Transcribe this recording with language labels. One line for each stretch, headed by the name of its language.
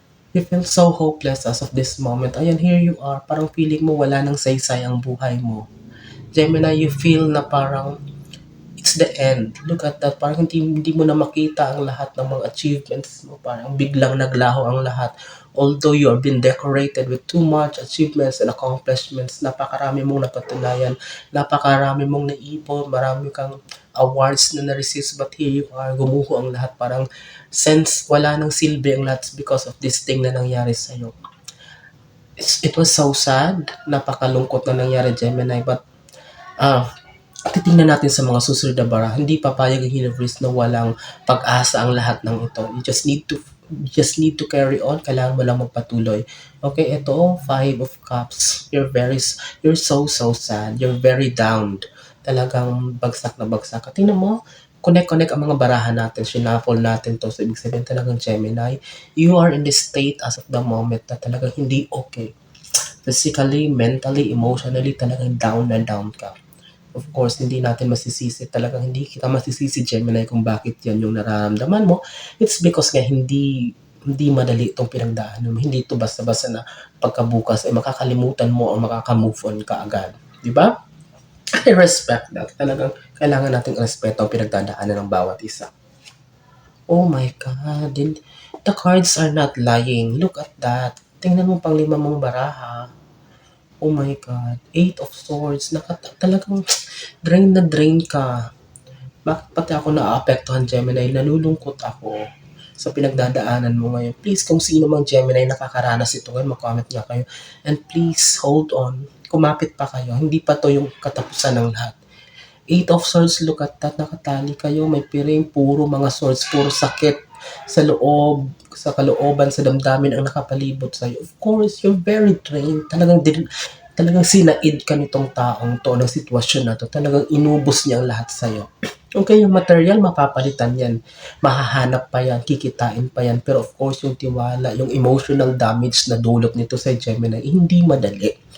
English: You feel so hopeless as of this moment. Ayan, here you are.
Filipino: Parang feeling mo wala nang saysay ang buhay mo.
English: Gemini, you feel na parang it's the end. Look at that.
Filipino: Parang hindi mo na makita ang lahat ng mga achievements mo. Parang biglang naglaho ang lahat.
English: Although you have been decorated with too much achievements and accomplishments,
Filipino: napakarami mong napatunayan, napakarami mong naipon, marami kang awards na na-receive,
English: but here you are,
Filipino: gumuho ang lahat. Parang since wala nang silbi ang lahat
English: because of this thing
Filipino: na nangyari sa'yo.
English: It was so sad,
Filipino: napakalungkot na nangyari, Gemini, but titingnan natin sa mga susunod na bara, hindi papayag ang universe na walang pag-asa ang lahat ng ito.
English: You just need to carry on.
Filipino: Kailangan mo lang magpatuloy. Okay, ito, Five of Cups.
English: You're so sad. You're very down.
Filipino: Talagang bagsak na bagsak. Tingnan mo, connect ang mga barahan natin. Shuffle natin to. So, ibig sabihin talagang Gemini,
English: you are in this state as of the moment
Filipino: na talagang hindi okay. Physically, mentally, emotionally, talagang down na down ka. Of course, hindi natin masisisi, talagang hindi kita masisisi, Gemini, kung bakit yan yung nararamdaman mo. It's because nga hindi madali itong pinagdaanan mo. Hindi ito basta-basta na pagkabukas ay makakalimutan mo o makaka-move on ka agad. Di ba?
English: I respect that.
Filipino: Talagang kailangan nating respeto ang pinagdadaanan ng bawat isa.
English: Oh my God. The cards are not lying. Look at that.
Filipino: Tingnan mo pang lima mong baraha. Oh my God. Eight of Swords. Talagang drain na drain ka. Bakit pati ako naaapektuhan, Gemini? Nalulungkot ako sa pinagdadaanan mo ngayon. Please, kung sino mang Gemini nakakaranas ito ngayon, mag-comment nga kayo.
English: And please, hold on.
Filipino: Kumapit pa kayo. Hindi pa to yung katapusan ng lahat.
English: Eight of Swords, look at that.
Filipino: Nakatali kayo. May piring. Puro mga swords. Puro sakit sa loob, sa kalooban, sa damdamin ang nakapalibot sa'yo.
English: Of course, you're very drained.
Filipino: Talagang sinaid ka nitong taong to, ng sitwasyon na to. Talagang inubos niya ang lahat sa'yo. Okay, yung material, mapapalitan yan. Mahahanap pa yan, kikitain pa yan. Pero of course, yung tiwala, yung emotional damage na dulot nito sa Gemini, hindi madali.